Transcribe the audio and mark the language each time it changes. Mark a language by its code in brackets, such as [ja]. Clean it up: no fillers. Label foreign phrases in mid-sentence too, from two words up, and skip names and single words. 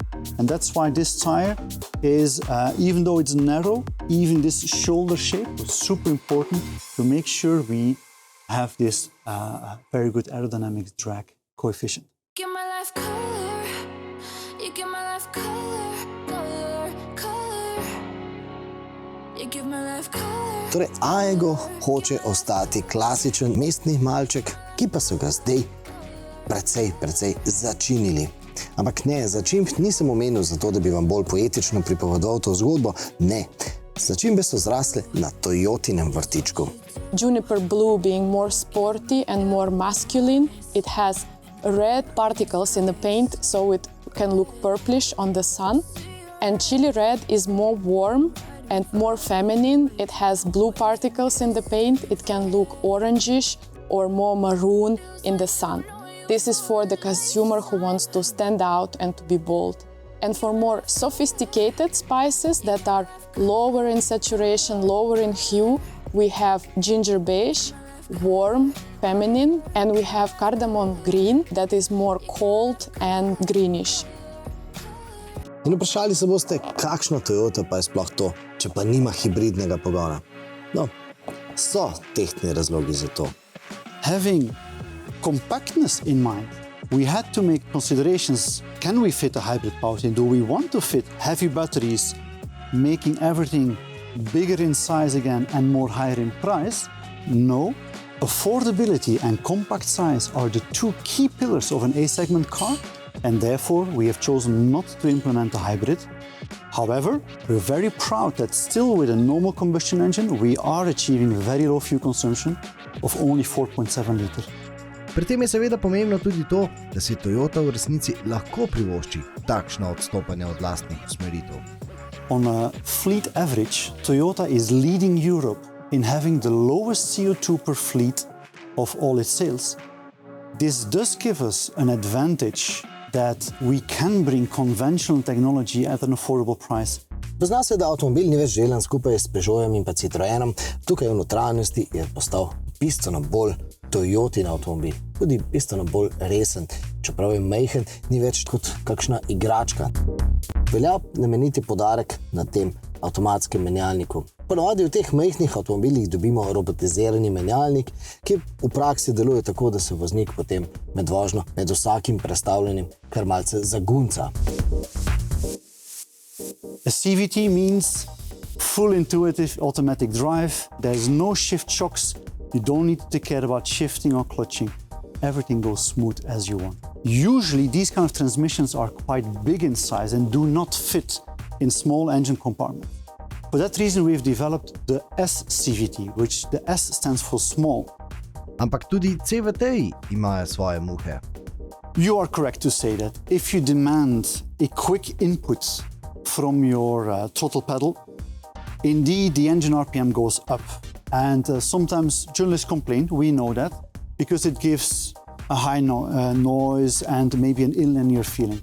[en] And that's why this tire is, even though it's narrow, even this shoulder shape was super important to make sure we have this very good aerodynamic drag coefficient. Give my life color, you give my life color, color, color. You give my life color. [sl] Torej, Aygo hoče ostati klasičen mestni malček, ki pa so ga zdaj precej začinili. Ampak ne, začimb nisem omenil zato, da bi vam bolj poetično pripovedoval to zgodbo. Ne, začimbe so zrasle na Toyotinem vrtičku. [en] Juniper blue being more sporty and more masculine, it has red particles in the paint, so it can look purplish on the sun. And chili red is more warm and more feminine. It has blue particles in the paint. It can look orangish or more maroon in the sun. This is for the consumer who wants to stand out and to be bold. And for more sophisticated spices that are lower in saturation, lower in hue, we have ginger beige, warm, feminine, and we have cardamom green that is more cold and greenish. [sl] In vprašali se boste, kakšna Toyota pa je sploh to, če pa nima hibridnega pogona. No, so tehtni razlogi za to. [en] Having compactness in mind, we had to make considerations. Can we fit a hybrid powertrain? Do we want to fit heavy batteries, making everything bigger in size again and more higher in price? No. Affordability and compact size are the two key pillars of an A-segment car. and therefore we have chosen not to implement a hybrid. However, we're very proud that still with a normal combustion engine, we are achieving very low fuel consumption of only 4.7 liters. [sl] Pri tem je seveda pomembno tudi to, da si Toyota v resnici lahko privošči takšna odstopanja od lastnih usmeritev. [en] On a fleet average, Toyota is leading Europe in having the lowest CO2 per fleet of all its sales. This does give us an advantage that we can bring conventional technology at an affordable price. [sl] Pozna se, da avtomobil ni več želen skupaj s Peugeotom in pa Citroenom, tukaj v notranjosti je postal bistveno bolj Toyotin avtomobil, tudi bistveno bolj resen, čeprav je majhen, ni več kot kakšna igračka. Velja nameniti poudarek na tem avtomatskem menjalniku. Ponavadi v teh majhnih avtomobilih dobimo robotizirani menjalnik, ki v praksi deluje tako, da se voznik potem med vožnjo med vsakim prestavljanjem kar malce zagunca. [en] A CVT means full intuitive automatic drive. There's no shift shocks. You don't need to care about shifting or clutching. Everything goes smooth as you want. Usually these kind of transmissions are quite big in size and do not fit in small engine compartments. For that reason we've developed the S-CVT, which the S stands for small. [sl] Ampak tudi CVT-ji imajo svoje muhe. [en] You are correct to say that if you demand a quick input from your throttle pedal, indeed the engine RPM goes up. And sometimes journalists complain, we know that, because it gives a high noise and maybe an ilinear feeling.